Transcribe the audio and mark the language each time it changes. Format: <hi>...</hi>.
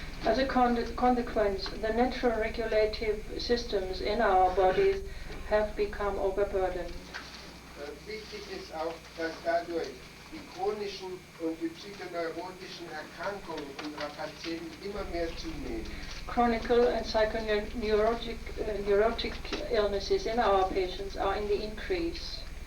<en>As a consequence, the natural regulative systems in our bodies have become overburdened.</en> <de>Wichtig ist auch, dass dadurch die chronischen und die psychoneurotischen Erkrankungen unserer Patienten immer mehr zunehmen.</de> <en>Chronic and psychoneurotic neurotic illnesses in our patients are in the increase.</en>